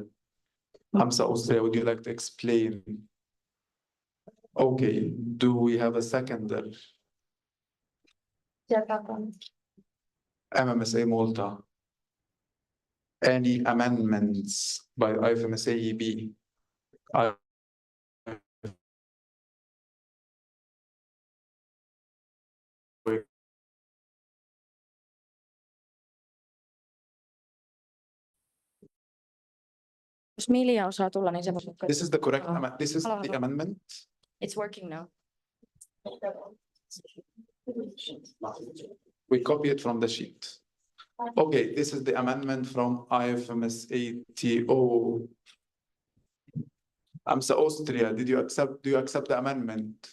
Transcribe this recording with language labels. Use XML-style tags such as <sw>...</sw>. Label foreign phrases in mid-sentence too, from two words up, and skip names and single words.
<en>AMSA Austria, would you like to explain? Okay, do we have a seconder? MMSA Malta. Any amendments by IFMSA EB?</en> <fi>Jos Milja osaa tulla, niin se voi...</fi> <en>This is the correct, this is the amendment. It's working now. We copy it from the sheet. Okay, this is the amendment from IFMSA TO. AMSA Austria, do you accept the amendment?</en>